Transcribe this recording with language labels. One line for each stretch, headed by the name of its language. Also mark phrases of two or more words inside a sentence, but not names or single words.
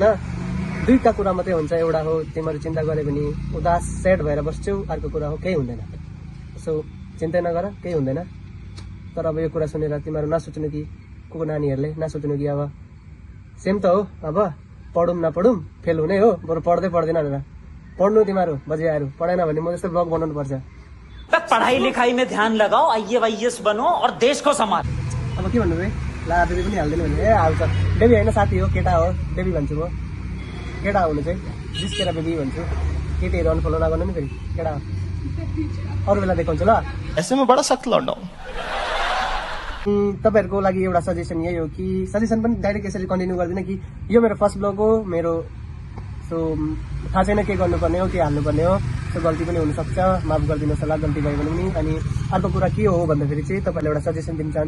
Nepali: दुईवटा कुरा मात्रै हुन्छ। एउटा हो तिमीहरू चिन्ता गऱ्यो भने उदास स्याड भएर बस्छौ, अर्को कुरा हो केही हुँदैन। सो चिन्ता नगर, केही हुँदैन। तर अब यो कुरा सुनेर तिमीहरू नसोच्नु कि को नानीहरूले नसोच्नु कि अब सेम त हो, अब पढौँ नपढौँ फेल हुने हो, बरु पढ्दै पढ्दैन भनेर पढ्नु तिमीहरू बजियाहरू। पढेन भने म जस्तो ब्लग बनाउनु पर्छ।
Hindi: पढ़ाई लिखाई में ध्यान लगाओ, IAS बनो और देश को संभाल।
Nepali: अब के भन्नु है, ला बेबी पनि हाल्दैन भने ए हाल्छ। बेबी होइन साथी हो, केटा हो, बेबी भन्छु म। केटा हुनु चाहिँ जिस्केर बेबी भन्छु। केटीहरू अनफलो नगर्नु नि फेरि, केटा हो। अरू बेला देखाउँछु ल।
Hindi: ऐसे में बड़ा सख्त लौंडा हूं।
Nepali: तपाईँहरूको लागि एउटा सजेसन यही हो कि, सजेसन पनि डाइरेक्ट यसरी कन्टिन्यू गर्दिनँ कि यो मेरो
English: first blog
Nepali: हो मेरो। सो थाहा छैन के गर्नुपर्ने हो, के हाल्नुपर्ने हो। सो गल्ती पनि हुनसक्छ, माफ गरिदिनुहोस् होला गल्ती भयो भने पनि। अनि अर्को कुरा के हो भन्दाखेरि चाहिँ तपाईँलाई एउटा सजेसन दिन चाहन्छु।